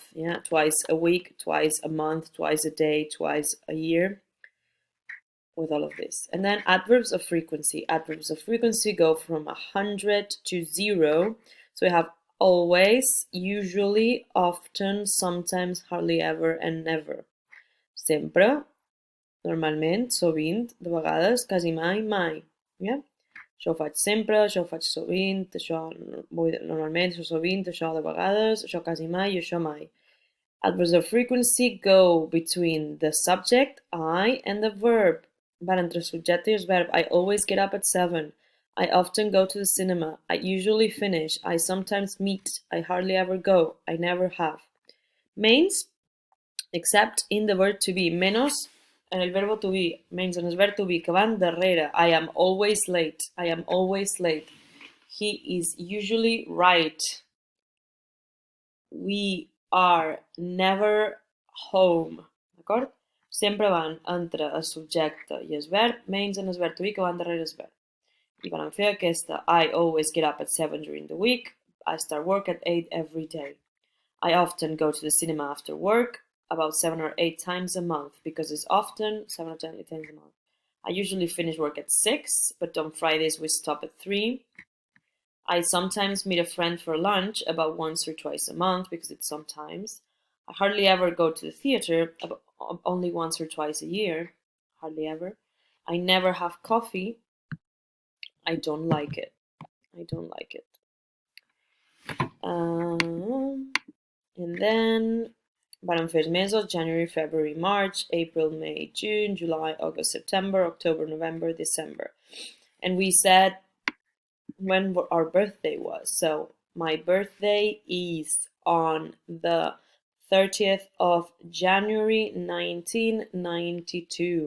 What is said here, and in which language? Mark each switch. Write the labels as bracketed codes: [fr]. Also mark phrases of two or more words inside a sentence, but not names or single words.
[en] Yeah, twice a week, twice a month, twice a day, twice a year. With all of this. And then adverbs of frequency. Adverbs of frequency go from 100 to 0. So we have always, usually, often, sometimes, hardly ever, and never. [ca] Sempre, normalment, sovint, de vegades, quasi mai, mai. [en] Yeah? [ca] Això ho faig sempre, això ho faig sovint, això normalment, això sovint, això de vegades, això quasi mai i això mai. [en] Adverbs of frequency go between the subject, I, and the verb. [ca] Van entre subjecte i el verb. [en] I always get up at 7. I often go to the cinema. I usually finish. I sometimes meet. I hardly ever go. I never have. Mains, except in the verb to be. [es] Menos en el verbo [en] to be. [ca] Menys en el verb [en] to be, [ca] que van darrere. [en] I am always late. I am always late. He is usually right. We are never home. D'acord? [ca] Sempre van entre el subjecte i el verb, menys en el verb [en] to be, [ca] que van darrere el verb. I vam fer aquesta. [en] I always get up at 7 during the week. I start work at 8 every day. I often go to the cinema after work, about 7 or 8 times a month, because it's often 7 or 10 times a month. I usually finish work at 6, but on Fridays we stop at 3. I sometimes meet a friend for lunch about once or twice a month, because it's sometimes. I hardly ever go to the theater, only once or twice a year. Hardly ever. I never have coffee. I don't like it. I don't like it. And then [ca] vàrem fer els mesos: [en] January, February, March, April, May, June, July, August, September, October, November, December. And we said when our birthday was. So my birthday is on the 30th of January 1992.